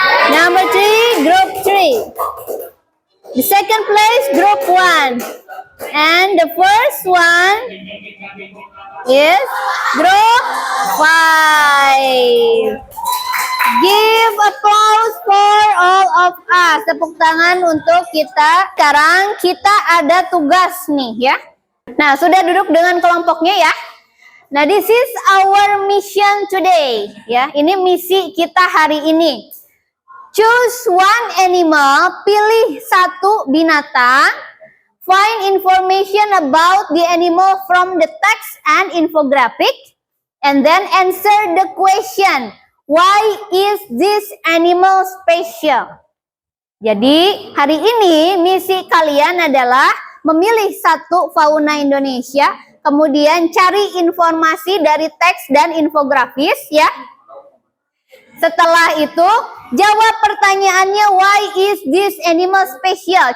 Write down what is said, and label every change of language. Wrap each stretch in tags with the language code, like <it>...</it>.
<en>Number 3, Group 3. The second place, Group 1. And the first one is Group 5. Give applause for all of us.</en> <id>Tepuk tangan untuk kita. Sekarang kita ada tugas nih ya. Nah, sudah duduk dengan kelompoknya ya. Nah,</id> <en>this is our mission today.</en> <id>Ya, ini misi kita hari ini.</id> <en>Choose one animal,</en> <id>pilih satu binatang.</id> <en>Find information about the animal from the text and infographic. And then answer the question, why is this animal special?</en> <id>Jadi, hari ini misi kalian adalah memilih satu fauna Indonesia, kemudian cari informasi dari teks dan infografis ya. Setelah itu, jawab pertanyaannya,</id> <en>why is this animal special?</en>